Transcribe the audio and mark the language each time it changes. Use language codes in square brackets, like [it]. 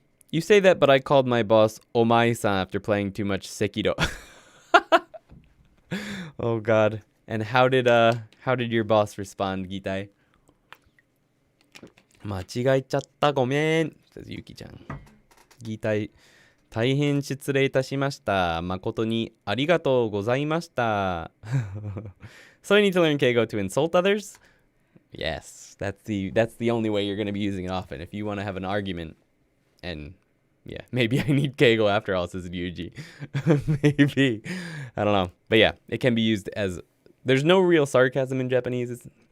[en] You say that, but I called my boss Omae-san after playing too much Sekiro. Oh God. And how did your boss respond, Gitai? [ja] 間違えちゃった。ごめん [en] says Yuki-chan. [ja] Gitai, 大変失礼いたしました。誠にありがとうございました。 [en] So you need to learn keigo to insult others? Yes, that's the only way you're going to be using it often. If you want to have an argument, and yeah, maybe I need keigo after all, says Ryuji. Maybe. I don't know. But yeah, it can be used as, there's no real sarcasm in Japanese.